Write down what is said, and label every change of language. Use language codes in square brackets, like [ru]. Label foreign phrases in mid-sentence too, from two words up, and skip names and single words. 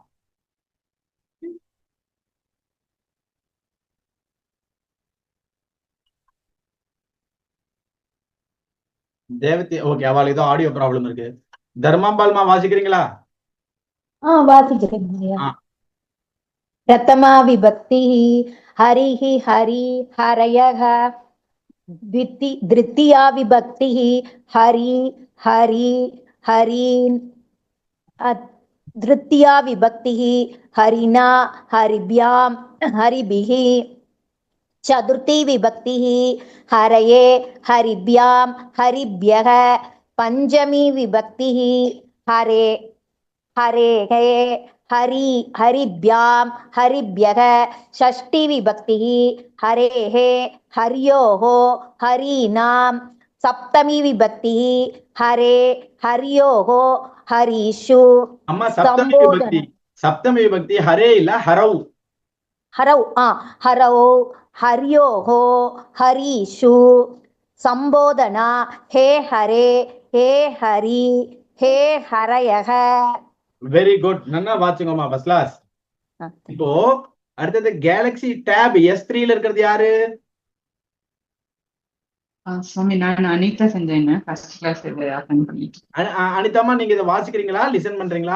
[ta] தேவதி ஓகே, அவளுக்கு ஏதோ [en] audio problem [ta] இருக்கு. தர்மாம்பால்மா, வாசிக்கிறீங்களா? வாசிக்கிறேன். [sa] प्रथमा विभक्ति हरिः हरी हरयः, द्वितीया विभक्ति हरि हरि हरीन्, तृतीया विभक्ति हरिणा हरिभ्यां हरिभिः, चतुर्थी विभक्ति हरये हरिभ्यां हरिभ्यः, पंचमी विभक्ति हरे हरेः हरि हरिभ्यां हरिभ्यः, षष्ठी विभक्ति हरेः हर्योः हरीणां, सप्तमी विभक्ति हरे हर्योः हरीषु. [ta] அம்மா, [sa] सप्तमी विभक्ति हरे [ta] இல்ல ஹரௌ. [sa] हरौ हरौ हर्योः हरीषु, संबोधना हे हरे हे हरि हे हरयः. [en] very good. [ta] நல்லா வாசிங்கம்மா. [en] first class. [ta] இப்போ அடுத்தது கேலக்ஸி டேப் S3 இருக்கிறது யாரு? சுவாமி, நான் அனிதா செஞ்சேன். [en] first class attend [ta] பண்ணிட்டு. அனிதாமா, நீங்க இதை வாசிக்கிறீங்களா, லிசன் பண்றீங்களா?